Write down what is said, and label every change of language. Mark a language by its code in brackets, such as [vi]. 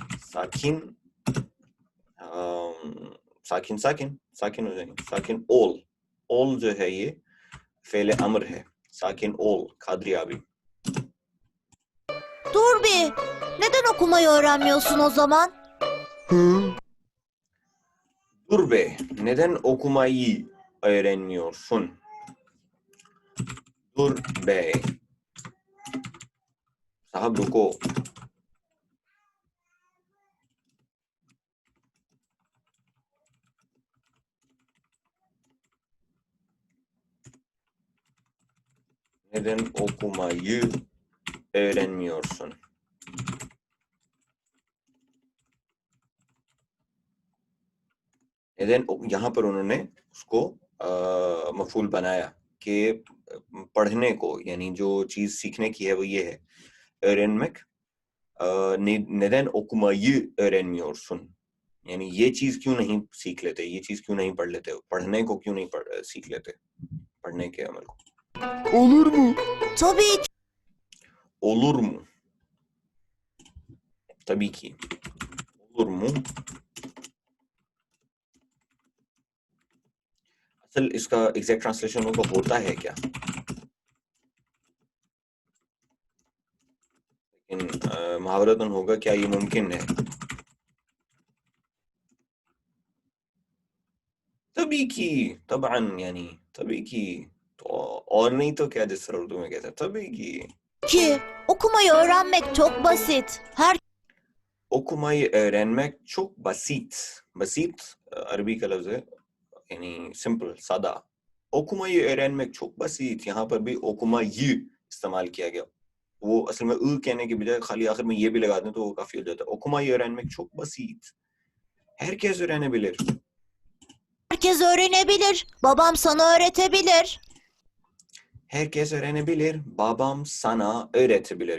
[tr] sakin, sakin sakin, sakin [hi] हो जाएंगे. [tr] Sakin ol. [hi] Ol जो है ये फेले अमर है. [tr] Sakin ol. Kadri abi. Dur bir. Neden okumayı öğrenmiyorsun o zaman? Hı? Dur be. Neden okumayı öğrenmiyorsun? Dur be. [hi] साहब रुको. [tr] Neden okumayı öğrenmiyorsun? Neden [hi] यहाँ पर उन्होंने उसको मफूल बनाया कि पढ़ने को, यानी जो चीज सीखने की है वो ये है. [tr] Öğrenmek. Neden okumayı öğrenmiyorsun? [hi] यानी ये चीज क्यों नहीं सीख लेते, ये चीज क्यों नहीं पढ़ लेते, पढ़ने को क्यों नहीं सीख लेते, पढ़ने के अमल को. [tr] Olur mu? Tabii ki. Olur mu? Tabii ki. Olur mu? [hi] असल इसका एग्जैक्ट ट्रांसलेशन होता है क्या? लेकिन मुहावरतन होगा क्या ये मुमकिन है? तभी की, तबअन, यानी तभी की. तो और नहीं तो क्या, जिस तरह उर्दू में कहते हैं तभी की. [tr] Ki okumayı öğrenmek çok basit. okumayı öğrenmek çok basit. [hi] Basit अरबी का लफ्ज है, यानी सिंपल, सादा. [tr] okumayı öğrenmek çok basit. [hi] यहाँ पर भी okumayı इस्तेमाल किया गया. वो असल में कहने के बजाय खाली आखिर में ये भी लगा दें तो वो काफी हो जाता है. [tr] okumayı öğrenmek çok basit. Herkes öğrenebilir. Herkes öğrenebilir. Babam sana öğretebilir. Herkes öğrenebilir. Babam sana öğretebilir.